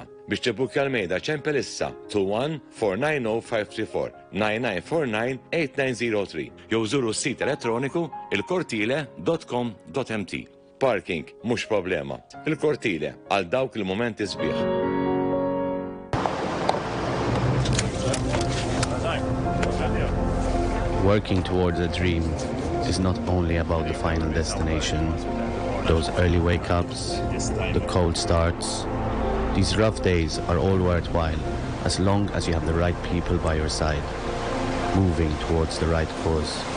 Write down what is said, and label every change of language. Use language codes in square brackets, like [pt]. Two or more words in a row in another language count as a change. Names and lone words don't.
[mt] Biex tibbukja l-mejda ċempel issa 21-490-534 9949-8903 jew żuru s-sit elettroniku ilkortile.com.mt. Parking mhux problema. Il-Kortile għal dawk il-momenti sbieħ. [en] Working towards a dream is not only about the final destination, those early wake-ups, the cold starts. These rough days are all worthwhile as long as you have the right people by your side, moving towards the right cause.